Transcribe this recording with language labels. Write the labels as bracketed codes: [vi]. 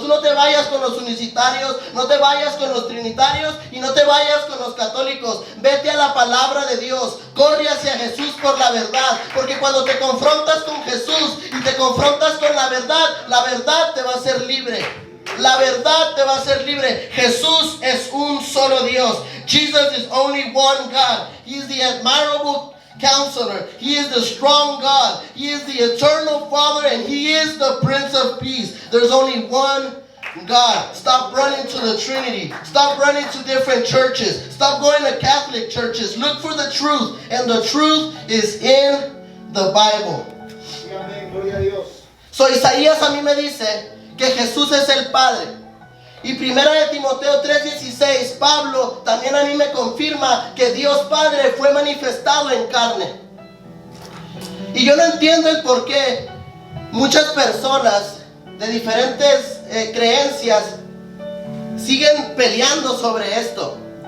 [es] Tú no te vayas con los unicitarios, no te vayas con los trinitarios y no te vayas con los católicos. Vete a la palabra de Dios, corre hacia Jesús por la verdad, porque cuando te confrontas con Jesús y te confrontas con la verdad te va a hacer libre. La verdad te va a hacer libre. Jesús es un solo Dios. [en] Jesus is only one God. He is the admirable Counselor. He is the strong God. He is the eternal Father, and He is the Prince of Peace. There's only one God. Stop running to the Trinity. Stop running to different churches. Stop going to Catholic churches. Look for the truth, and the truth is in the Bible. [es] Sí, amén, gloria a Dios. So Isaías a mí me dice que Jesús es el Padre. Y 1 de Timoteo 3:16, Pablo también a mí me confirma que Dios Padre fue manifestado en carne. Y yo no entiendo el por qué muchas personas de diferentes creencias siguen peleando sobre esto.